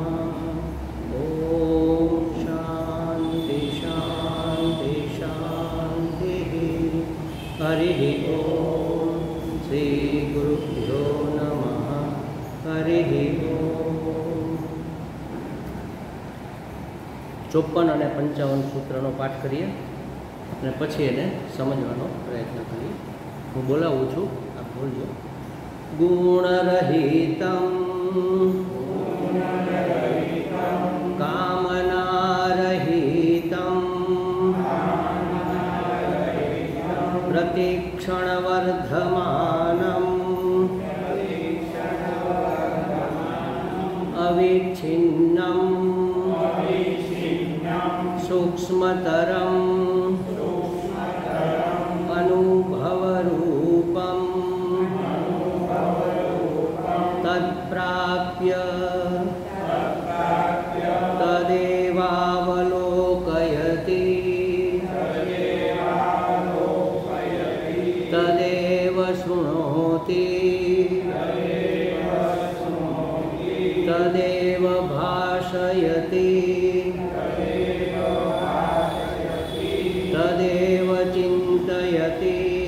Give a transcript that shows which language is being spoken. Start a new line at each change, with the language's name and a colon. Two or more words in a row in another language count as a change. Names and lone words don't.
Sanskrit: ॐ शान्ति शान्ति शान्तिः। हरिः ॐ श्रीगुरुभ्यो नमः। हरिः ॐ।
Gujarati: 54 અને 55 સૂત્રનો પાઠ કરીએ અને પછી એને સમજવાનો પ્રયત્ન કરીએ. હું બોલાવું છું, આપ બોલજો.
Sanskrit: गुणरहितं कामनारहितं प्रतिक्षणवर्धमानं અવિચ્છિન્નં सूक्ष्मतरं अनुभवरूपं तत्प्राप्य तदेवावलोकयति तदेव शृणोति तदेव भाषयति तदेव चिंतयति।